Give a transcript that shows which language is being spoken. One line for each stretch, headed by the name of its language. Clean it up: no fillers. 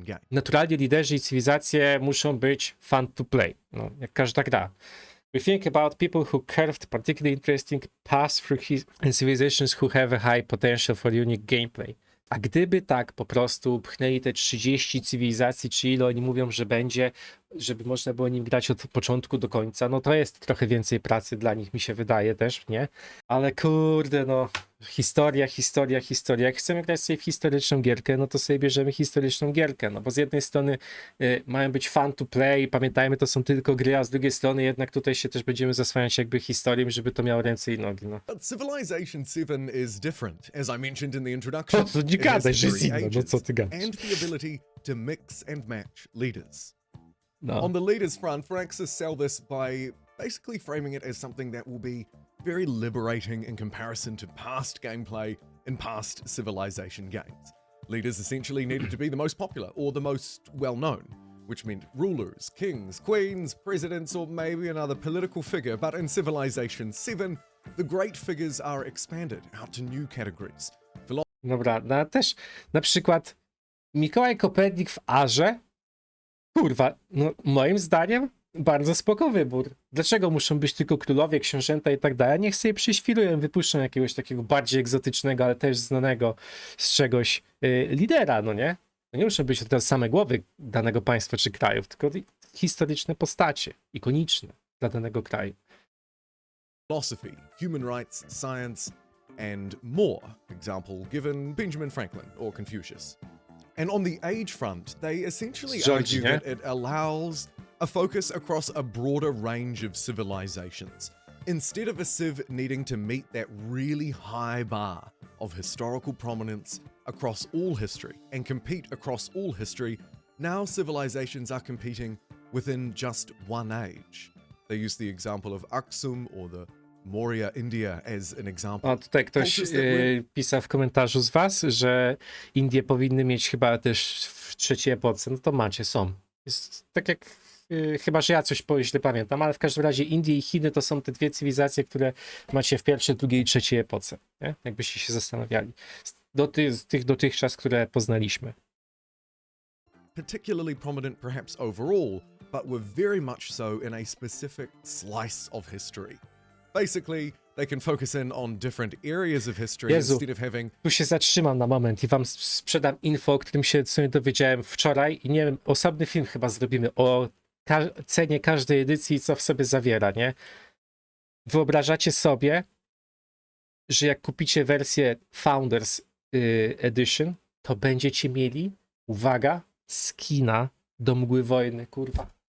Polish: Naturalnie liderzy i cywilizacje muszą być
English: fun to play.
Polish: No, jak każda gra.
English: We think about people who carved particularly interesting paths through and civilizations who have a high potential for unique gameplay.
Polish: A gdyby tak po prostu pchnęli te 30 cywilizacji, czy ile oni mówią, że będzie, żeby można było nim grać od początku do końca, no to jest trochę więcej pracy dla nich, mi się wydaje też, nie? Ale kurde, no, historia. Jak chcemy grać sobie w historyczną gierkę, no to sobie bierzemy historyczną gierkę, no bo z jednej strony mają być
English: fun to play,
Polish: pamiętajmy, to są tylko gry, a z drugiej strony jednak tutaj się też będziemy zasłaniać jakby historią, żeby to miało ręce i nogi, no.
English: But Civilization 7 is different, as I mentioned in the introduction.
Polish: To nie gadaj, że jest inne, no co ty gadasz?
English: And the ability to mix and match leaders.
Polish: No.
English: On the leaders front, Firaxis sell this by basically framing it as something that will be very liberating in comparison to past gameplay in past Civilization games. Leaders essentially needed to be the most popular or the most well-known, which meant rulers, kings, queens, presidents, or maybe another political figure. But in Civilization 7, the great figures are expanded out to new categories.
Polish: Dobra, no też na przykład Mikołaj Kopernik w Arze, kurwa, no moim zdaniem bardzo spoko wybór. Dlaczego muszą być tylko królowie, książęta i tak dalej? Niech sobie przyświrują, wypuszczą jakiegoś takiego bardziej egzotycznego, ale też znanego z czegoś lidera, no nie? No nie muszą być teraz same głowy danego państwa czy krajów, tylko historyczne postacie, ikoniczne dla danego kraju.
English: Philosophy, human rights, science, and more. Example given Benjamin Franklin or Confucius. And on the age front, they essentially argue that it allows a focus across a broader range of civilizations. Instead of a civ needing to meet that really high bar of historical prominence across all history and compete across all history, now civilizations are competing within just one age. They use the example of Aksum or the Maurya India as an example.
Polish: A tutaj ktoś pisał w komentarzu z was, że Indie powinny mieć chyba też w trzeciej epoce. No to macie, są. Jest tak jak, chyba że ja coś źle pamiętam, ale w każdym razie Indie i Chiny to są te dwie cywilizacje, które macie w pierwszej, drugiej i trzeciej epoce. Nie? Jakbyście się zastanawiali. Z tych dotychczas, które poznaliśmy.
English: Particularly prominent perhaps overall, but were very much so in a specific slice of history. Basically, they can focus in on different areas of history instead of having...
Polish: Tu się zatrzymam na moment i wam sprzedam info, o którym się sobie dowiedziałem wczoraj i nie wiem, osobny film chyba zrobimy o cenie każdej edycji i co w sobie zawiera, nie? Wyobrażacie sobie, że jak kupicie wersję Founders Edition, to będziecie mieli, uwaga, skina do Mgły Wojny, kurwa.